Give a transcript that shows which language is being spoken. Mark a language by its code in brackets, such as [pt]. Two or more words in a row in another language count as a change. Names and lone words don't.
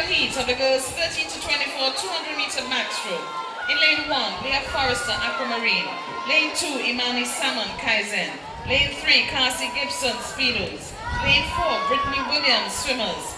[en] heat of the girls 13 to 24 200-meter backstroke. In lane 1, Leah Forrester Aquamarine. Lane 2, Imani Salmon Kaizen. Lane 3, Cassie Gibson Speedos. Lane 4, Brittany Williams Swimmers.